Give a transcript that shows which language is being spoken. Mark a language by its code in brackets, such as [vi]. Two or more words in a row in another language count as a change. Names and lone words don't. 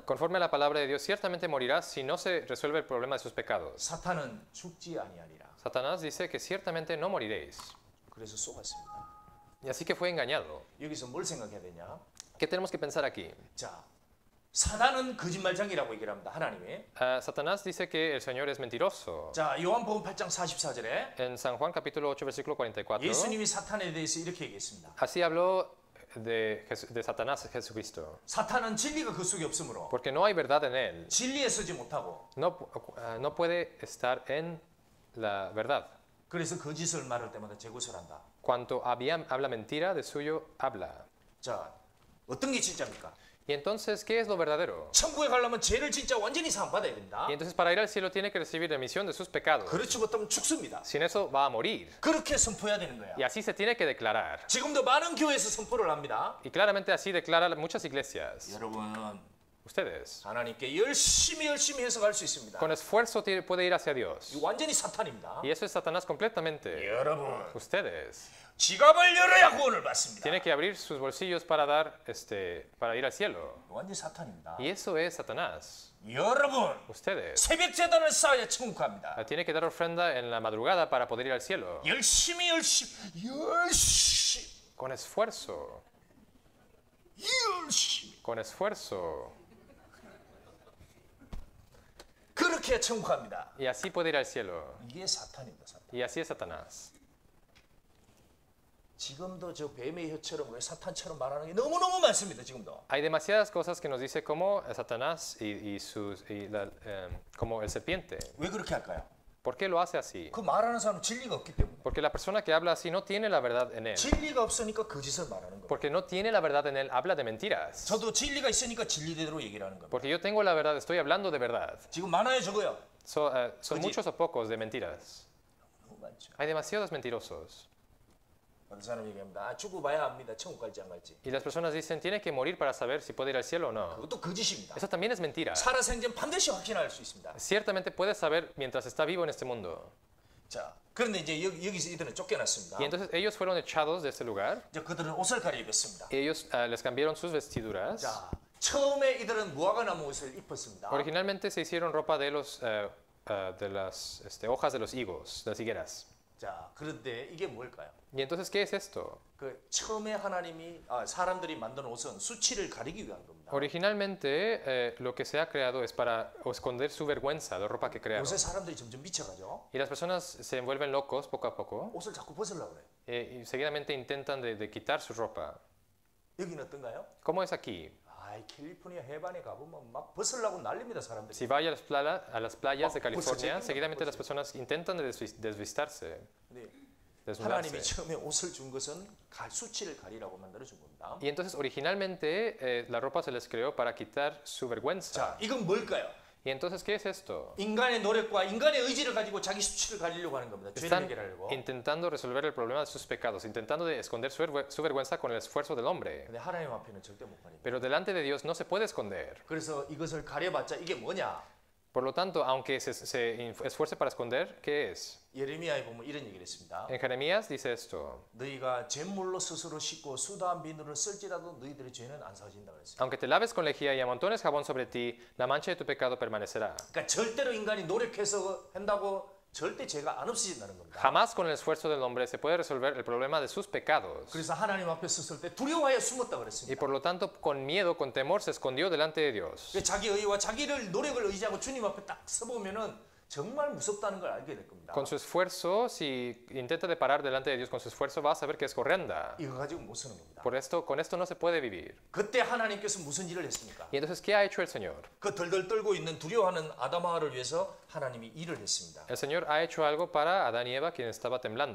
[es] Conforme a la palabra de Dios, ciertamente morirás si no se resuelve el problema de sus pecados. [ko] 사탄은 죽지 아니하리라. [es] Satanás dice que ciertamente no moriréis. [ko] 그래서 속았습니다. [es] Y así que fue engañado. [ko] 여기서 뭘 생각해야 되냐? [es] ¿Qué tenemos que pensar aquí? [ko] 자, 사단은 거짓말장이라고 얘기를 합니다. 하나님이. [es] Satanás dice que el Señor es mentiroso. [ko] 자, 요한복음 8장 44절에 [es] En San Juan capítulo 8 versículo 44, [ko] 예수님이 사탄에 대해서 이렇게 얘기했습니다. [es] así habló de Satanás Jesucristo. [ko] 사탄은 진리가 그 속에 없으므로 [es] Porque no hay verdad en él. [ko] 진리에 서지 못하고 [es] No puede estar en la verdad. [ko] 그래서 거짓을 말할 때마다 재구설한다. [es] Cuanto habla mentira, de suyo habla. [ko] 자, 어떤 게 진짜입니까? [es] Y entonces, ¿qué es lo verdadero? [ko] 천국에 가려면 죄를 진짜 완전히 사함받아야 된다. [es] Y entonces para ir al cielo tiene que recibir remisión de sus pecados. [ko] 그렇지 못하면 죽습니다. [es] Sin eso va a morir. [ko] 그렇게 선포해야 되는 거야. [es] Y así se tiene que declarar. [ko] 지금도 많은 교회에서 선포를 합니다. [es] Y claramente así declaran muchas iglesias. [ko] 여러분, [es] Ustedes, [ko] 하나님께 열심히 해서 갈 수 있습니다. [es] con esfuerzo puede ir hacia Dios. [ko] 이거 완전히 사탄입니다. [es] Y eso es Satanás completamente. [ko] 여러분, [es] Ustedes [ko] 지갑을 열어야 구원을 받습니다. [es] tienen que abrir sus bolsillos para para ir al cielo. [ko] 완전히 사탄입니다. [es] Y eso es Satanás. [ko] 여러분, [es] Ustedes [ko] 새벽 재단을 쌓아야 천국 갑니다. [es] tienen que dar ofrenda en la madrugada para poder ir al cielo. [ko] 열심히 [es] Con esfuerzo. Con esfuerzo. [ko] 그렇게 해야 천국 갑니다. [es] Y así puede ir al cielo. [ko] 이게 사탄입니다. 사탄. [es] Y así es Satanás. [ko] 지금도 저 뱀의 혀처럼 사탄처럼 말하는 게 너무너무 많습니다. 지금도. [es] Hay demasiadas cosas que nos dice como Satanás como el serpiente. [ko] 왜 그렇게 할까요? [es] ¿Por qué lo hace así? [ko] 그 말하는 사람은 진리가 없기 때문에. [es] Porque la persona que habla así no tiene la verdad en él. [ko] 진리가 없으니까 거짓을 말하는 겁니다. [es] Porque no tiene la verdad en él, habla de mentiras. [ko] 저도 진리가 있으니까 진리대로 얘기를 하는 겁니다. [es] Porque yo tengo la verdad, estoy hablando de verdad. [ko] 지금 많아요, 적어요? [es] Son muchos o pocos de mentiras. [ko] 너무 많죠. [es] Hay demasiados mentirosos. [ko] 어떤 사람이 얘기합니다. 죽고 봐야 합니다. 천국 갈지 안 갈지. [es] Y las personas dicen, tiene que morir para saber si puede ir al cielo o no. [ko] 그것도 거짓입니다. [es] Eso también es mentira. [ko] 살아생전 반드시 확신할 수 있습니다. [es] Ciertamente puede saber mientras está vivo en este mundo. [ko] 자, 그런데 이제 여기서 이들은 쫓겨났습니다. [es] Y entonces ellos fueron echados de este lugar. [ko] 이제 그들은 옷을 갈아입었습니다. [es] Ellos les cambiaron sus vestiduras. [ko] 자, 처음에 이들은 무화과나무 옷을 입었습니다. [es] Originalmente se hicieron ropa de las hojas de los higos, de las higueras. [ko] 자, 그런데 이게 뭘까요? [es] Y entonces, ¿qué es esto? [ko] 그 처음에 하나님이 사람들이 만든 옷은 수치를 가리기 위한 겁니다. [es] Originalmente lo que se ha creado es para esconder su vergüenza, la ropa que crearon. [ko] 요새 사람들이 점점 미쳐가죠. [es] Y las personas se vuelven locos poco a poco [ko] 옷을 자꾸 벗으려고 그래. [es] y seguidamente intentan de quitar su ropa. [ko] 여기는 어떤가요? [es] ¿Cómo es aquí? [ko] 캘리포니아 해변에 가보면 막 벗으려고 난립니다 사람들이. [es] Si vaya a las playas de California, seguidamente las personas intentan de desvistarse. [ko] 하나님이 처음에 옷을 준 것은 수치를 가리라고 만들어 준 겁니다. [es] Y entonces originalmente la ropa se les creó para quitar su vergüenza. [ko] 자, 이건 뭘까요? [es] Y entonces, ¿qué es esto? [ko] 인간의 노력과 인간의 의지를 가지고 자기 수치를 가리려고 하는 겁니다. 죄를 [es] Están [ko] 해결하려고. [es] intentando resolver el problema de sus pecados, intentando de esconder su vergüenza con el esfuerzo del hombre. [ko] 근데 하나님 앞에는 절대 못 가립니다. [es] Pero delante de Dios no se puede esconder. [ko] 그래서 이것을 가려봤자 이게 뭐냐? [es] Por lo tanto, aunque se esfuerce para esconder, ¿qué es? [ko] 예레미야에 보면 이런 얘기를 했습니다. [es] En Jeremías dice esto: [ko] 너희가 잿물로 스스로 씻고 수다한 비누를 쓸지라도 너희들의 죄는 안 사진다 그랬어요. [es] Aunque te laves con lejía y amontones jabón sobre ti, la mancha de tu pecado permanecerá. [ko] 그러니까 절대로 인간이 노력해서 한다고 절대 죄가 안 없어진다는 겁니다. [es] Jamás con el esfuerzo del hombre se puede resolver el problema de sus pecados. [ko] 그래서 하나님 앞에 섰을 때 두려워하여 숨었다 [es] Y [ko] 그랬습니다. [es] por lo tanto, con miedo, con temor, se escondió delante de Dios. [ko] 자기 의와 자기를 노력을 의지하고 주님 앞에 딱 서보면은 정말 무섭다는 걸 알게 될 겁니다. [es] Con su esfuerzo, si intenta de parar delante de Dios con su esfuerzo, va a saber que es horrenda. [ko] 이거 가지고 못 쓰는 겁니다. [es] Por esto, con esto no se puede vivir. [ko] 그때 하나님께서 무슨 일을 했습니까? [es] Y entonces, ¿qué ha hecho el Señor? [ko] 그 덜덜 떨고 있는 두려워하는 아담하와를 위해서 하나님이 일을 했습니다. [es] El Señor ha hecho algo para Adán y Eva, quien estaba temblando.